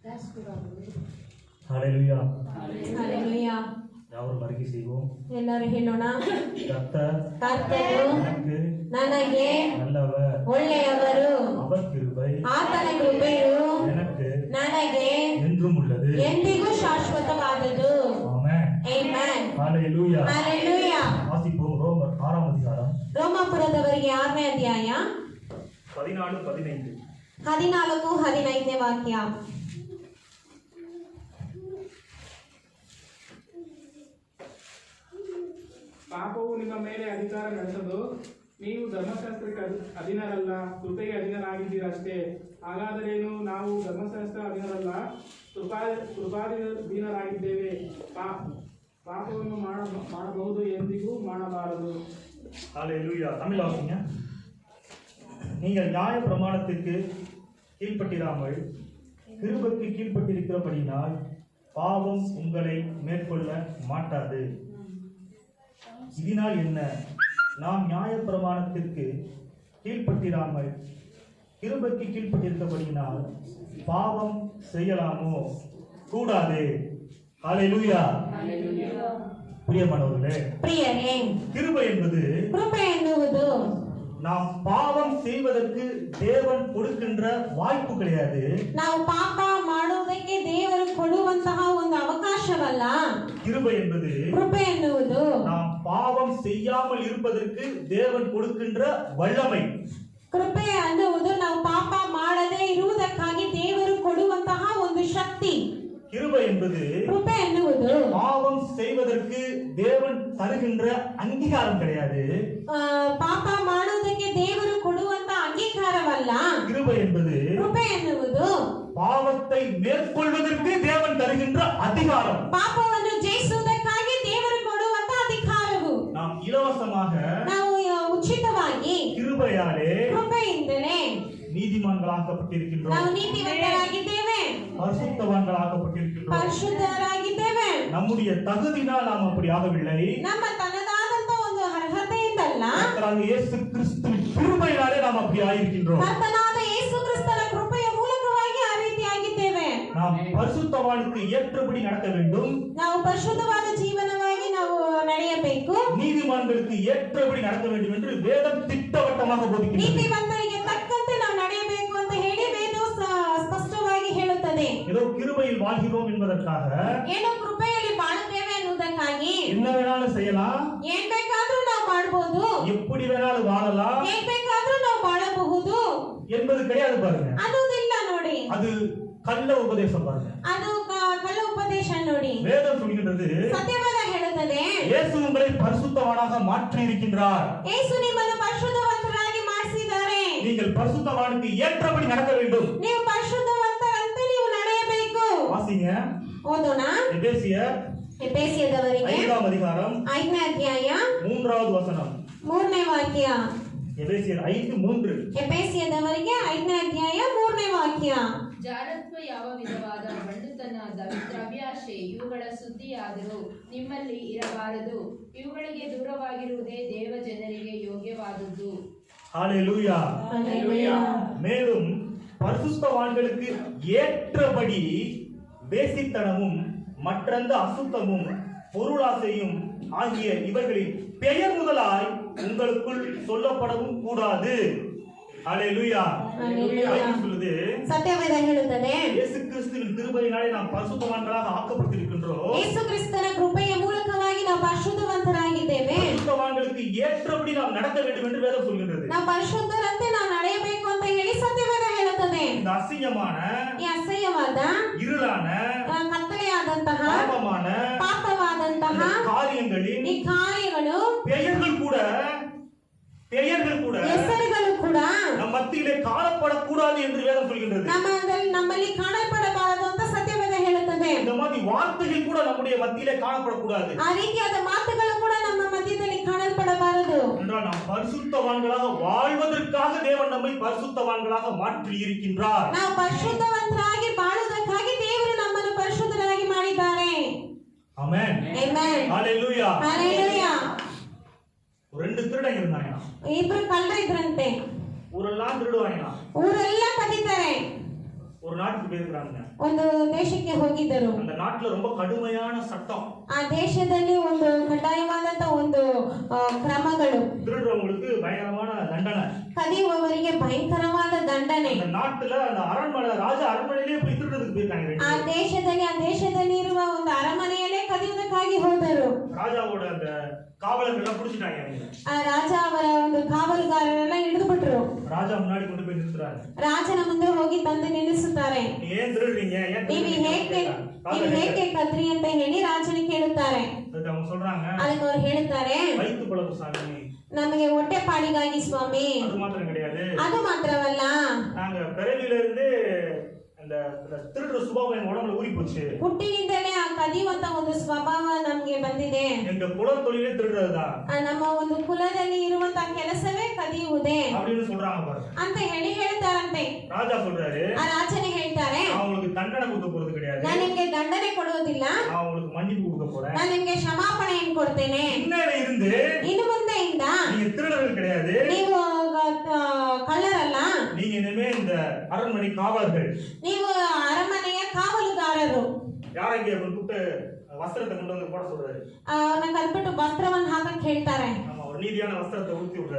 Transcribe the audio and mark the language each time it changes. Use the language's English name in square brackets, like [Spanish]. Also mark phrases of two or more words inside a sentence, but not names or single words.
[Tamil] ஹalleluya ஹalleluya. யாவரும் அறிக்கை செய்வோம். [Kannada] ಎಲ್ಲರೂ ಹೇಳೋಣ. ಕರ್ತರು ನನಗೆ [Tamil] நல்லவர், [Kannada] ಒಳ್ಳೆಯವರು, [Tamil] அவர் கிருபை [Kannada] ಆತನ ಕೃಪೆಯು ನನಗೆ [Tamil] என்றும் உள்ளது, [Kannada] ಎಂದಿಗೂ ಶಾಶ್ವತವಾದದ್ದು. [Tamil] ஆமென் [Kannada] ಆಮೆನ್. [Tamil] ஹalleluya ஹalleluya. வாசிப்போம். ரோமர் 6ஆம் அதிகாரம் [Kannada] ರೋಮಾಪುರದವರಿಗೆ 6ನೇ ಅಧ್ಯಾಯ 14-15. 14-15ನೇ ವಾಕ್ಯ. ಪಾಪವು ನಿಮ್ಮ ಮೇಲೆ ಅಧಿಕಾರ ನಡೆಸದು, ನೀವು ಧರ್ಮಶಾಸ್ತ್ರಕ್ಕೆ ಅಧೀನರಲ್ಲ, ಕೃಪೆಗೆ ಅಧೀನರಾಗಿದ್ದೀರಷ್ಟೇ. ಹಾಗಾದರೇನು, ನಾವು ಧರ್ಮಶಾಸ್ತ್ರ ಅಧೀನರಲ್ಲ, ಕೃಪಾಧೀನರಾಗಿದ್ದೇವೆ. ಪಾಪವನ್ನು ಮಾಡಬಹುದು, ಎಂದಿಗೂ ಮಾಡಬಾರದು. [Tamil] ஹalleluya. தமிழ் வாசிங்க. நீங்கள் நியாய பிரமாணத்திற்கு கீழ்ப்பட்டிராமல் கிருபைக்கு கீழ்ப்பட்டிருக்கிறபடியினால் பாவம் உங்களை மேற்கொள்ள மாட்டாது. இதனால் என்ன? நாம் நியாய பிரமாணத்திற்கு கீழ்ப்பட்டிராமல் கிருபைக்கு கீழ்ப்பட்டிருக்கிறபடியினால் பாவம் செய்யலாமோ? கூடாது. ஹalleluya. பிரியமானவர்களே, [Kannada] ಪ್ರಿಯರೇ, [Tamil] கிருபை என்பது [Kannada] ಕೃಪೆ ಎನ್ನುವುದು [Tamil] நாம் பாவம் செய்வதற்கு தேவன் கொடுக்கின்ற வாய்ப்பு கிடையாது. [Kannada] ನಾವು ಪಾಪ ಮಾಡುವುದಕ್ಕೆ ದೇವರು ಕೊಡುವಂತಹ ಒಂದು ಅವಕಾಶವಲ್ಲ. [Tamil] கிருபை என்பது [Kannada] ಕೃಪೆ ಎನ್ನುವುದು [Tamil] நாம் பாவம் செய்யாமல் இருப்பதற்கு தேவன் கொடுக்கின்ற வல்லமை. [Kannada] ಕೃಪೆ ಅನ್ನುವುದು ನಾವು ಪಾಪ ಮಾಡದೇ ಇರುವುದಕ್ಕಾಗಿ ದೇವರು ಕೊಡುವಂತಹ ಒಂದು ಶಕ್ತಿ. [Tamil] கிருபை என்பது [Kannada] ಕೃಪೆ ಎನ್ನುವುದು [Tamil] பாவம் செய்வதற்கு தேவன் தருகின்ற அங்கீகாரம் கிடையாது. [Kannada] ಪಾಪ ಮಾಡುವುದಕ್ಕೆ ದೇವರು ಕೊಡುವಂತ ಅಂಗೀಕಾರವಲ್ಲ. [Tamil] கிருபை என்பது [Kannada] ಕೃಪೆ ಎನ್ನುವುದು [Tamil] பாவத்தை மேற்கொள்வதற்கு தேவன் தருகின்ற அதிகாரம். [Kannada] ಪಾಪವನ್ನು ಜಯಿಸುವುದಕ್ಕಾಗಿ ದೇವರು ಕೊಡುವಂತ ಅಧಿಕಾರವು. [Tamil] நாம் இலவசமாக [Kannada] ನಾವು ಉಚಿತವಾಗಿ [Tamil] கிருபையாலே [Kannada] ಕೃಪೆಯಿಂದಲೇ [Tamil] நீதிமான்களாக்கப்பட்டிருக்கின்றோம். [Kannada] ನಾವು ನೀತಿವಂತರಾಗಿದ್ದೇವೆ, [Tamil] பரிசுத்தவான்களாக்கப்பட்டிருக்கின்றோம். [Kannada] ಪರಿಶುದ್ಧರಾಗಿದ್ದೇವೆ. [Tamil] நம்முடைய தகுதினால் நாம் அப்படி ஆகவில்லை. [Kannada] ನಮ್ಮ ತನ್ನದಾದಂತ ಒಂದು ಅರ್ಹತೆಯಿಂದಲ್ಲ, [Tamil] கர்த்தராகிய இயேசு கிறிஸ்துவின் கிருபையினாலே நாம் அப்படி ஆயிருக்கின்றோம். [Kannada] ಕರ್ತನಾದ ಯೇಸು ಕ್ರಿಸ್ತನ ಕೃಪೆಯ ಮೂಲಕವಾಗಿ ಆ ರೀತಿಯಾಗಿದ್ದೇವೆ. [Tamil] நாம் பரிசுத்தவானுக்கு ஏற்றபடி நடக்க வேண்டும். [Kannada] ನಾವು ಪರಿಶುದ್ಧವಾದ ಜೀವನವಾಗಿ ನಾವು ನಡೆಯಬೇಕು. [Tamil] நீதிமான்களுக்கு ஏற்றபடி நடக்க வேண்டும் என்று வேதம் திட்டவட்டமாக போதிக்கிறது. [Kannada] ನೀತಿವಂತರಿಗೆ ತಕ್ಕಂತೆ ನಾವು ನಡೆಯಬೇಕು ಅಂತ ಹೇಳಿ ವೇದವು ಸ್ಪಷ್ಟವಾಗಿ ಹೇಳುತ್ತದೆ. [Tamil] ஏதோ கிருபையில் வாழ்கிறோம் என்பதற்காக [Kannada] ಏನೋ ಕೃಪೆಯಲ್ಲಿ ಬಾಳುತ್ತೇವೆ ಅನ್ನುವುದಕ್ಕಾಗಿ [Tamil] என்ன வேணாலும் செய்யலாம், [Kannada] ಏನ್ ಬೇಕಾದ್ರೂ ನಾವು ಮಾಡಬಹುದು, [Tamil] எப்படி வேணாலும் வாழலாம் [Kannada] ಏನ್ ಬೇಕಾದ್ರೂ ನಾವು ಬಾಳಬಹುದು [Tamil] என்பது கிடையாது. பாருங்க, [Kannada] ಅನ್ನುವುದಿಲ್ಲ ನೋಡಿ. [Tamil] அது கள்ள உபதேசம். பாருங்க, [Kannada] ಅದು ಕಳ್ಳ ಉಪದೇಶ ನೋಡಿ. [Tamil] வேதம் சொல்கின்றது [Kannada] ಸತ್ಯವಾದ ಹೇಳುತ್ತದೆ, [Tamil] இயேசு உங்களை பரிசுத்தவானாக மாற்றி இருக்கின்றார். [Kannada] ಯೇಸು ನಿಮ್ಮನ್ನು ಪರಿಶುದ್ಧವಂತರಾಗಿ ಮಾಡಿಸಿದ್ದಾರೆ. [Tamil] நீங்கள் பரிசுத்தவானுக்கு ஏற்றபடி நடக்க வேண்டும். [Kannada] ನೀವು ಪರಿಶುದ್ಧವಂತರಂತೆ ನೀವು ನಡೆಯಬೇಕು. [Tamil] வாசிங்க. [Kannada] ಓದೋಣ. ಎಫೆಸಿಯದವರಿಗೆ [Tamil] 5ஆம் அதிகாரம் [Kannada] 5ನೇ ಅಧ್ಯಾಯ [Tamil] 3வது வசனம். [Kannada] 3ನೇ ವಾಕ್ಯ. [Tamil] எபேசியர் 5:3. [Kannada] ಎಫೆಸಿಯದವರಿಗೆ 5ನೇ ಅಧ್ಯಾಯ 3ನೇ ವಾಕ್ಯ. ಜಾರತ್ವ ಯಾವ ವಿಧವಾದ ಬಂಡುತನ, ದ್ರವ್ಯಾಶೆ ಇವುಗಳ ಸುದ್ದಿಯಾದರೂ ನಿಮ್ಮಲ್ಲಿ ಇರಬಾರದು. ಇವುಗಳಿಗೆ ದೂರವಾಗಿರುವುದೇ ದೇವ ಜನರಿಗೆ ಯೋಗ್ಯವಾದದ್ದು. [Tamil] ஹalleluya. ஹalleluya. மேலும் பரிசுத்தவான்களுக்கு ஏற்றபடி வேசித்தனமும் மற்றந்த அசுத்தமும் பொருளாசையும் ஆகிய இவர்களின் பெயர் முதலாய் உங்களுக்குள் சொல்லப்படவும் கூடாது. ஹalleluya. பைபிள் சொல்லுது, [Kannada] ಸತ್ಯವೇದ ಹೇಳುತ್ತದೆ, [Tamil] இயேசு கிறிஸ்துவின் கிருபையினாலே நாம் பரிசுத்தவான்களாக ஆக்கப்பட்டிருக்கின்றோம். [Kannada] ಯೇಸು ಕ್ರಿಸ್ತನ ಕೃಪೆಯ ಮೂಲಕವಾಗಿ ನಾವು ಪರಿಶುದ್ಧವಂತರಾಗಿದ್ದೇವೆ. [Tamil] பரிசுத்தவான்களுக்கு ஏற்றபடி நாம் நடக்க வேண்டும் என்று வேதம் சொல்கிறது. [Kannada] ನಾವು ಪರಿಶುದ್ಧರಂತೆ ನಾವು ನಡೆಯಬೇಕು ಅಂತ ಹೇಳಿ ಸತ್ಯವೇದ ಹೇಳುತ್ತದೆ. [Tamil] இந்த அசிங்கமான, [Kannada] ಈ ಅಸಹ್ಯವಾದ, [Tamil] இருளான, [Kannada] ಕತ್ತಲೆಯಾದಂತಹ, ಪಾಪವಾದಂತಹ [Tamil] காரியங்களின் [Kannada] ಈ ಕಾರ್ಯಗಳು, [Tamil] பெயர்கள் கூட [Kannada] ಹೆಸರುಗಳು ಕೂಡ [Tamil] நம் மத்தியிலே காணப்படக்கூடாது என்று வேதம் சொல்கின்றது. [Kannada] ನಮ್ಮಲ್ಲಿ ಕಾಣಪಡಬಾರದು ಅಂತ ಸತ್ಯವೇದ ಹೇಳುತ್ತದೆ. [Tamil] இந்த மாதிரி வார்த்தைகள் கூட நம்முடைய மத்தியிலே காணப்படக்கூடாது. [Kannada] ಆ ರೀತಿಯಾದ ಮಾತುಗಳು ಕೂಡ ನಮ್ಮ ಮಧ್ಯದಲ್ಲಿ ಕಾಣಲ್ಪಡಬಾರದು. [Tamil] என்றால் நாம் பரிசுத்தவான்களாக வாழ்வதற்காக தேவன் நம்மை பரிசுத்தவான்களாக மாற்றி இருக்கின்றார். [Kannada] ನಾವು ಪರಿಶುದ್ಧವಂತರಾಗಿ ಬಾಳುವುದಕ್ಕಾಗಿ ದೇವರು ನಮ್ಮನ್ನು ಪರಿಶುದ್ಧರಾಗಿ ಮಾಡಿದ್ದಾರೆ. [Tamil] ஆமென். [Kannada] ಆಮೆನ್. [Tamil] ஹalleluya. [Kannada] ಹalleluya. [Tamil] ரெண்டு திருடங்க இருந்தாங்க. [Kannada] ಇಬ್ರು ಕಳ್ಳರು ಇದ್ರಂತೆ. [Tamil] ஊரெல்லாம் திருடுவாங்க. [Kannada] ಊರೆಲ್ಲ ಕದಿತಾರೆ. [Tamil] ஒரு நாட்டுக்கு போயிருக்கிறாங்க. [Kannada] ಒಂದು ದೇಶಕ್ಕೆ ಹೋಗಿದ್ದರು. [Tamil] அந்த நாட்டுல ரொம்ப கடுமையான சட்டம். [Kannada] ಆ ದೇಶದಲ್ಲಿ ಒಂದು ಕಡ್ಡಾಯವಾದಂತ ಒಂದು ಕ್ರಮಗಳು. [Tamil] திருடுறவங்களுக்கு பயங்கரமான தண்டனை. [Kannada] ಕದಿಯುವವರಿಗೆ ಭಯಂಕರವಾದ ದಂಡನೆ. [Tamil] அந்த நாட்டுல அந்த அரண்மனை ராஜா அரண்மனையிலே போய் திருடுறதுக்கு போயிருக்காங்க. [Kannada] ಆ ದೇಶದಲ್ಲಿ ಇರುವ ಒಂದು ಅರಮನೆಯಲ್ಲೇ ಕದಿಯುವುದಕ್ಕಾಗಿ ಹೋದರು. [Tamil] ராஜாவோட அந்த காவலர்கள் புடிச்சிட்டாங்க. [Kannada] ಆ ರಾಜ ಅವರ ಒಂದು ಕಾವಲುಗಾರರೆಲ್ಲ ಹಿಡಿದು ಬಿಟ್ರು. [Tamil] ராஜா முன்னாடி கொண்டு போய் நிறுத்துறாரு. [Kannada] ರಾಜನ ಮುಂದೆ ಹೋಗಿ ತಂದು ನಿಲ್ಲಿಸುತ್ತಾರೆ. [Tamil] ஏன் திருடுறீங்க? [Kannada] ನೀವು ಹೇಗೆ ಕದ್ರಿ ಅಂತ ಹೇಳಿ ರಾಜನ ಕೇಳುತ್ತಾರೆ. [Tamil] அவங்க சொல்றாங்க, [Kannada] ಅದಕ್ಕೆ ಅವರು ಹೇಳುತ್ತಾರೆ, [Tamil] வயித்து பொழப்பு சாமி, [Kannada] ನಮಗೆ ಹೊಟ್ಟೆಪಾಡಿಗಾಗಿ ಸ್ವಾಮಿ. [Tamil] அது மாத்திரம் கிடையாது. [Kannada] ಅದು ಮಾತ್ರವಲ್ಲ, [Tamil] நாங்க பிறவில இருந்து அந்த திருடுற சுபாவம் எங்க உடம்புல ஊறி போச்சு. [Kannada] ಹುಟ್ಟಿನಿಂದಲೇ ಆ ಕದಿಯುವಂತ ಒಂದು ಸ್ವಭಾವ ನಮಗೆ ಬಂದಿದೆ. [Tamil] எங்க குல தொழிலே திருடுறதுதான். [Kannada] ನಮ್ಮ ಒಂದು ಕುಲದಲ್ಲಿ ಇರುವಂತ ಕೆಲಸವೇ ಕದಿಯುವುದೇ [Tamil] அப்படின்னு சொல்றாங்க பாருங்க. [Kannada] ಅಂತ ಹೇಳಿ ಹೇಳ್ತಾರಂತೆ. [Tamil] ராஜா சொல்றாரு, [Kannada] ಆ ರಾಜನೇ ಹೇಳ್ತಾರೆ, [Tamil] அவங்களுக்கு தண்டனை கொடுக்க போறது கிடையாது. [Kannada] ನಾನು ನಿಮಗೆ ದಂಡನೆ ಕೊಡುವುದಿಲ್ಲ, [Tamil] அவங்களுக்கு மன்னிப்பு கொடுக்க போறேன். [Kannada] ನಾನು ನಿಮಗೆ ಕ್ಷಮಾಪಣೆಯನ್ನು ಕೊಡ್ತೇನೆ. [Tamil] இன்னையில இருந்து [Kannada] ಇನ್ನು ಮುಂದೆಯಿಂದ [Tamil] நீங்க திருடர்கள் கிடையாது, [Kannada] ನೀವು ಕಳ್ಳರಲ್ಲ, [Tamil] நீங்க இனிமே இந்த அரண்மனை காவலர்கள், [Kannada] ನೀವು ಅರಮನೆಯ ಕಾವಲುಗಾರರು. [Tamil] யாரங்க கூப்பிட்டு வஸ்திரத்தை கொண்டு வந்து போட சொல்றாரு. [Kannada] ಅವ್ರನ್ನ ಕಲ್ಬಿಟ್ಟು ವಸ್ತ್ರವನ್ನು ಹಾಕಕ್ಕೆ ಹೇಳ್ತಾರೆ. [Tamil] ஆமா, ஒரு நீதியான வஸ்திரத்தை உடுத்தி விடுறாரு.